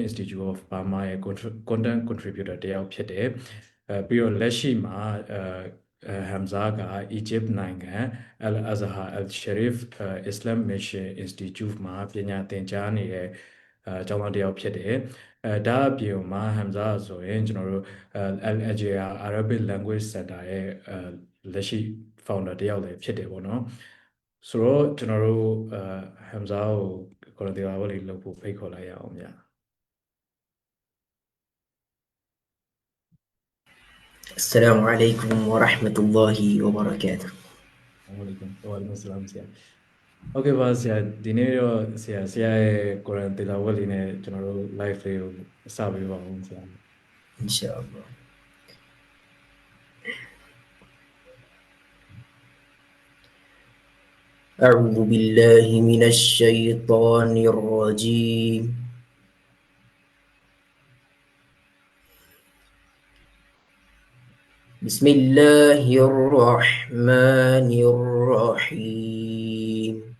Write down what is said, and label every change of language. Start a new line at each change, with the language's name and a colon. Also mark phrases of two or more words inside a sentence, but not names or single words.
English: Institute of Burma
Burmese: ရဲ့
English: content contributor
Burmese: တယောက်ဖြစ်တယ်ပြီးတော့လက်ရှိမှာHamza က Egypt နိုင်ငံ Al Azhar Al Sharif Islam Mission Institute မှာပညာသင်ကြားနေတဲ့ကျောင်းသားတယောက်ဖြစ်တယ်ဒါအပြင်မှာ Hamza ဆိုရင်ကျွန်တော်တို့ Al Ajaya Arabic Language Center ရဲ့လက်ရှိ founder တယောက်လည်းဖြစ်တယ်ပေါ့နော်ဆိုတော့ကျွန်တော်တို့Hamza ကိုကိုရတရားဝလေးလုပ်ဖို့ဖိတ်ခေါ်လိုက်ရအောင်ဗျာ
Arabic: السلام عليكم ورحمة الله وبركاته. وعليكم السلام
Burmese: ဆရာဟုတ်ကဲ့ပါဆရာဒီနေ့တော့ဆရာရဲ့ Quran Tilawat လေးနဲ့ကျွန်တော်တို့ live လေးကိုစပေးပါဦးဆရာ
Arabic: إن شاء الله. أعوذ بالله من الشيطان الرجيم. بسم الله الرحمن الرحيم.